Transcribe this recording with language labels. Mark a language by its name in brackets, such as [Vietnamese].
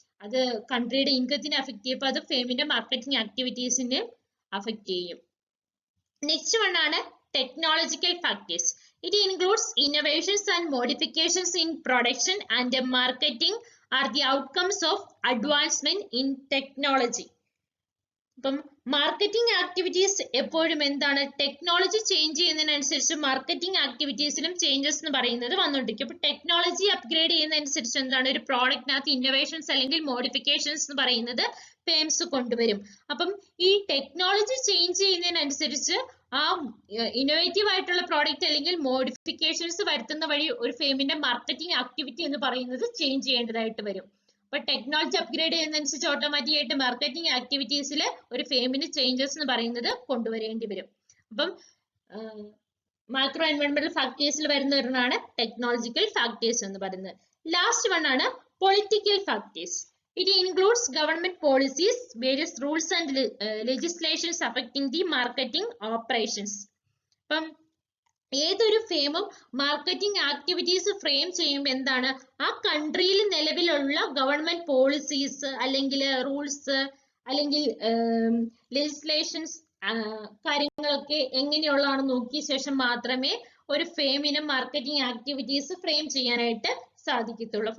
[Malayalam] അത് കൺട്രിയുടെ ഇൻകത്തിനെ അഫക്ട് ചെയ്യും. അപ്പൊ അത് ഫേമിന്റെ മാർക്കറ്റിംഗ് ആക്ടിവിറ്റീസിനെ അഫക്ട് ചെയ്യും. [English] Next one ആണ് technological factors. It includes innovations and modifications in production and marketing are the outcomes of advancement in technology. [Malayalam] അപ്പം marketing activities എപ്പോഴും എന്താണ്? ടെക്നോളജി ചേഞ്ച് ചെയ്യുന്നതിനനുസരിച്ച് മാർക്കറ്റിംഗ് ആക്ടിവിറ്റീസിലും ചേഞ്ചസ് എന്ന് പറയുന്നത് വന്നുകൊണ്ടിരിക്കും. അപ്പൊ ടെക്നോളജി അപ്ഗ്രേഡ് ചെയ്യുന്നതനുസരിച്ച് എന്താണ്? ഒരു പ്രോഡക്റ്റിനകത്ത് ഇന്നോവേഷൻസ് അല്ലെങ്കിൽ മോഡിഫിക്കേഷൻസ് എന്ന് പറയുന്നത് ഫേംസ് കൊണ്ടുവരും. അപ്പം ഈ ടെക്നോളജി ചേഞ്ച് ചെയ്യുന്നതിനനുസരിച്ച് ആ ഇന്നോവേറ്റീവ് ആയിട്ടുള്ള പ്രോഡക്റ്റ് അല്ലെങ്കിൽ മോഡിഫിക്കേഷൻസ് വരുത്തുന്ന വഴി ഒരു ഫേമിന്റെ മാർക്കറ്റിംഗ് ആക്ടിവിറ്റി എന്ന് പറയുന്നത് ചേഞ്ച് ചെയ്യേണ്ടതായിട്ട് വരും. അപ്പൊ ടെക്നോളജി അപ്ഗ്രേഡ് ചെയ്യുന്നതനുസരിച്ച് ഓട്ടോമാറ്റിക് ആയിട്ട് മാർക്കറ്റിംഗ് ആക്ടിവിറ്റീസിൽ ഒരു ഫേമിന് ചേഞ്ചസ് എന്ന് പറയുന്നത് കൊണ്ടുവരേണ്ടി വരും. അപ്പം മാക്രോ എൻവയോൺമെന്റൽ ഫാക്ടേഴ്സിൽ വരുന്ന ഒരെണ്ണമാണ് ടെക്നോളജിക്കൽ ഫാക്ടേഴ്സ് എന്ന് പറയുന്നത്. [English] Last one ആണ് political factors. It includes government policies, various rules and legislations affecting the marketing operations. [Malayalam] അപ്പം ഏതൊരു ഫേമും മാർക്കറ്റിംഗ് ആക്ടിവിറ്റീസ് ഫ്രെയിം ചെയ്യുമ്പോൾ എന്താണ്? ആ കൺട്രിയിൽ നിലവിലുള്ള ഗവൺമെന്റ് പോളിസീസ് അല്ലെങ്കിൽ റൂൾസ് അല്ലെങ്കിൽ ലെജിസ്ലേഷൻസ് കാര്യങ്ങളൊക്കെ എങ്ങനെയുള്ളതാണെന്ന് നോക്കിയ ശേഷം മാത്രമേ ഒരു ഫേമിന് മാർക്കറ്റിംഗ് ആക്ടിവിറ്റീസ് ഫ്രെയിം ചെയ്യാനായിട്ട് സാധിക്കത്തുള്ളൂ.